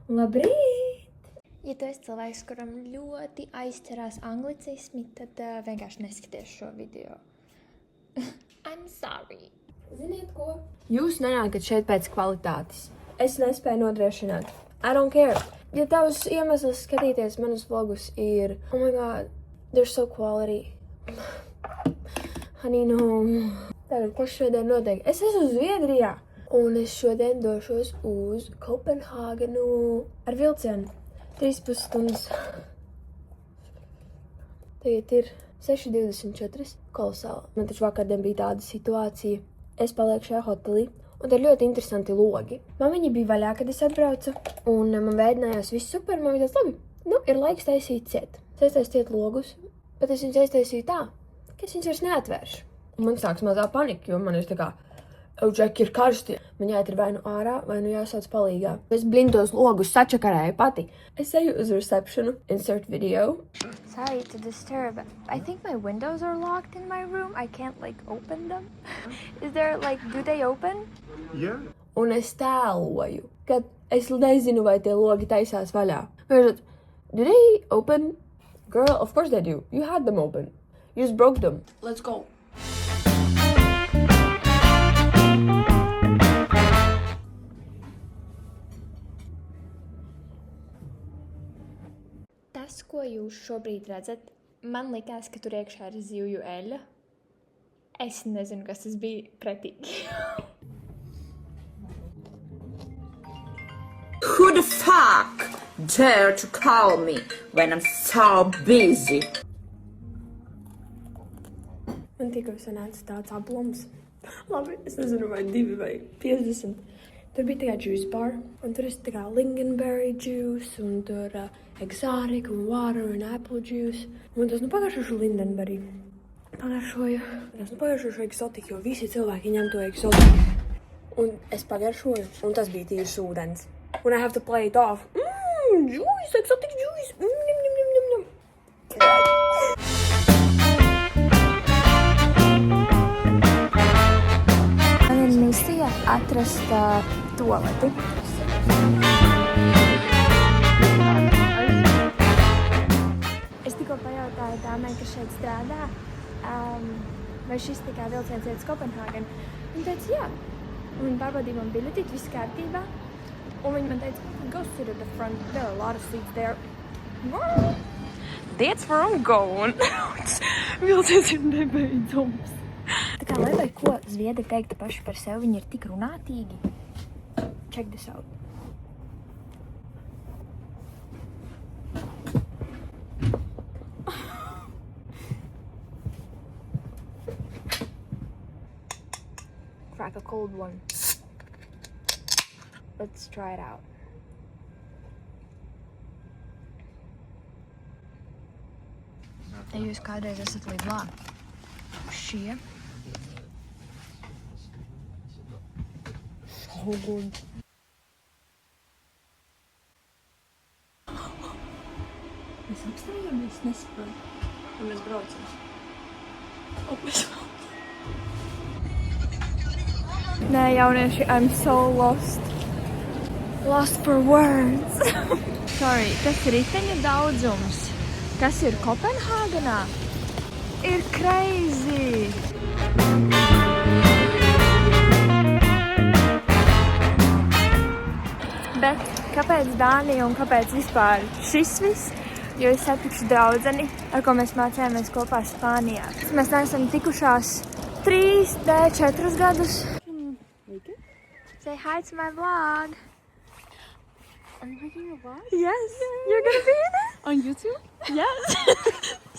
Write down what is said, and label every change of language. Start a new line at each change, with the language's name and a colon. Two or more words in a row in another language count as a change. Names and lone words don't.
Latvian: Labrīt! Ja tu esi cilvēks, kuram ļoti aizķerās anglicismi, tad vienkārši neskaties šo video.
English: I'm sorry.
Latvian: Ziniet ko? Jūs nenākat šeit pēc kvalitātes. Es nespēju nodrošināt.
English: I don't care.
Latvian: Ja tavs iemesls skatīties manus vlogus ir
English: oh my god, they're so quality. Honey, no.
Latvian: Tātad, kas šodien notiek? Es esmu Zviedrijā. Un es šodien došos uz Kopenhāgenu ar vilcienu. 3,5 stundas. Tagad ir 6:24. Kolosāli. Man taču vakardien bija tāda situācija. Es palieku šajā hotelī. Un te ir ļoti interesanti logi. Man viņi bija vaļā, kad es atbraucu. Un man veidinājās viss super. Man bija tāds, labi, ir laiks taisīt ciet. Es aiztaisīju ciet logus, bet es viņus aiztaisīju tā, ka es viņus vairs neatvēršu. Un man sāks mazā panika, jo man ir tā kā, Džeki, ir karsti. Man jāiet ir vai nu ārā, vai nu jāsauc palīgā. Es blindos logus sačakarēju pati. Es eju uz receptionu,
English: insert video. Sorry to disturb. I think my windows are locked in my room. I can't, open them. Is there, do they open? Yeah.
Latvian: Un es tēloju, kad es nezinu, vai tie logi taisās vaļā.
English: Do they open? Girl, of course they do. You had them open. You just broke them. Let's go.
Latvian: Tas, ko jūs šobrīd redzat, man likās, ka tur iekšā ir zivju eļļa. Es nezinu, kas tas bija pretīgi.
English: Who the fuck dare to call me when I'm so busy?
Latvian: Man tikko sanāca tāds aplums. Labi, es nezinu, vai 2 vai 50. Tur bija tā kā
English: juice bar,
Latvian: un tur ir tā kā
English: lingonberry juice,
Latvian: un tur exotic, un water, un
English: apple juice.
Latvian: Un tas, pagaršošu lingonberry. Pagaršošu exotic, jo visi cilvēki ņem to exotic. Un es pagaršoju, un tas bija tīrs ūdens.
English: Un I have to play it off. Juice, exotic juice. Njam.
Latvian: Man ir misija atrast tualeti. Es tikko pajautāju dāmai, kas šeit strādā, vai šis tikai vilciens iet uz Kopenhāgenu. Viņa teica, jā. Un viņa pārbaudīja man biļetīt, viss kārtībā. Un viņa man teica,
English: go sit at the front, there are a lot of seats there. That's where I'm going.
Latvian: Vilciens ir nebeidzams. Tā kā lai vai ko zviedri teiktu paši par sevi, viņi ir tik runātīgi.
English: Check this out. Crack a cold one. Let's try it out.
Latvian: Ja jūs kādreiz esat lidlā, šie
English: so good.
Latvian: Mēs apstājamies, nesaprotu. Un mēs braucam. Nē, jaunieši,
English: I'm so lost. Lost for words. Sorry,
Latvian: tas ir riteņu daudzums. Kas ir Kopenhāgenā? Ir crazy! Bet kāpēc Dānija un kāpēc vispār šis viss? Jo es satikšu draudzeni, ar ko mēs mācījāmies kopā Spānijā. Mēs neesam tikušās 4 gadus. Say hi to my vlog. Are you making a vlog? Yes, you're gonna be in it? On YouTube? Yes.